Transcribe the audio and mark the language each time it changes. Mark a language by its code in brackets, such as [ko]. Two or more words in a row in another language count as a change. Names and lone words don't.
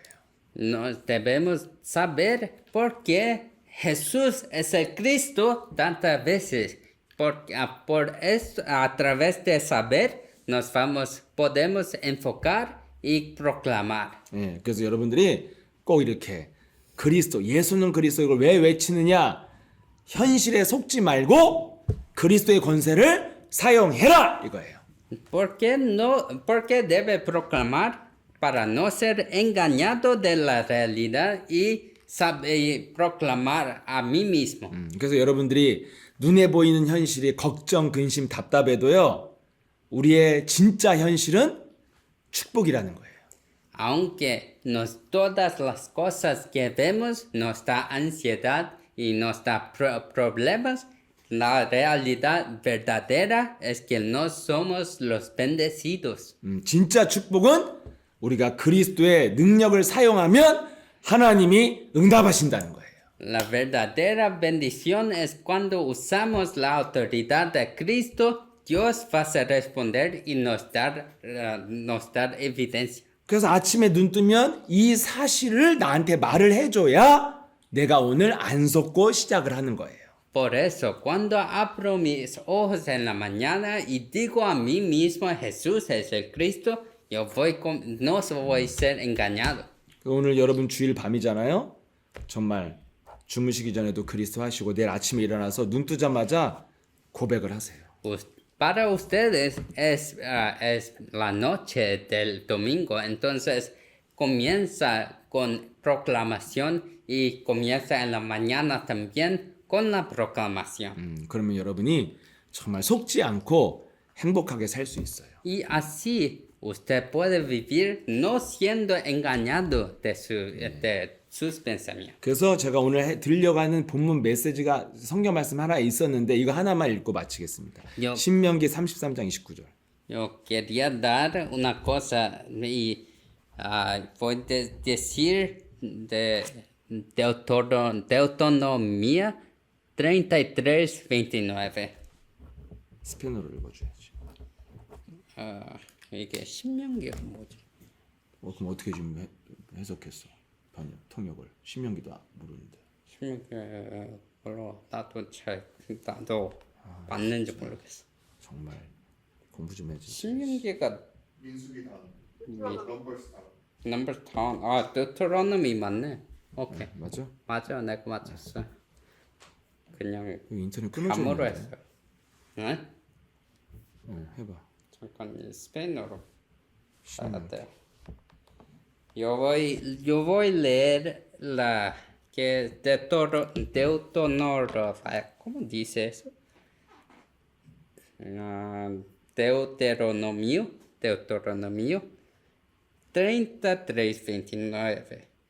[es] Nos debemos saber por qué Jesús es el Cristo tantas veces. A través de saber podemos enfocar y proclamar. [ko] 예, 그래서 여러분들이 꼭 이렇게 그리스도, 예수는 그리스도 이걸 왜 외치느냐? 현실에 속지 말고 그리스도의 권세를 사용해라 이거예요. [es] ¿Por qué debe proclamar para no ser engañado de la realidad y proclamar a mí mismo? [ko] 그래서 여러분들이 눈에 보이는 현실이 걱정, 근심, 답답해도요. 우리의 진짜 현실은 축복이라는 거예요. [es] Aunque todas las cosas que vemos nos da ansiedad y nos da problemas, la realidad verdadera es que no somos los bendecidos. [ko] 진짜 축복은 우리가 그리스도의 능력을 사용하면 하나님이 응답하신다는 거예요. [es] La verdadera bendición es cuando usamos la autoridad de Cristo, Dios va a responder y nos dar evidencia. [ko] 그래서 아침에 눈 뜨면 이 사실을 나한테 말을 해줘야 내가 오늘 안 속고 시작을 하는 거예요. [es] Por eso, cuando abro mis ojos en la mañana y digo a mí mismo, Jesús es el Cristo, no voy a ser engañado. [ko] 오늘 여러분 주일 밤이잖아요. 정말 주무시기 전에도 그리스도 하시고 내일 아침에 일어나서 눈 뜨자마자 고백을 하세요. [es] Para ustedes es la noche del domingo, entonces comienza con proclamación y comienza en la mañana también con la proclamación. [ko] 그러면 여러분이 정말 속지 않고 행복하게 살 수 있어요. [es] Y así usted puede vivir no siendo engañado de sus pensamientos. [ko] 그래서 제가 오늘 드리려고 하는 본문 메시지가 성경 말씀 하나 있었는데 이거 하나만 읽고 마치겠습니다. 요. 신명기 33장 29절. [es] Yo quería dar una cosa y voy a decir de Deuteronomía 33:29. [ko] 스페인어로 읽어줘야지. 이게 신명기가 뭐지? 그럼 어떻게 지금 해석했어? 번역, 통역을. 신명기도 모르는데. 별로 나도 맞는지 모르겠어. 정말 공부 좀 해야지. 신명기가 민수기 다음 넘버스 다음 넘버 타운 deuteronomy 맞네. 오케이. 맞아? 맞아, 내가 맞췄어. 그냥 이거 인터넷 끊어져 감으로 있는데. 했어요. 네? 해봐. 잠깐 스페인어로 알았대요. [es] Yo voy a leer la que ¿cómo dice eso? Deuteronomio 33:29.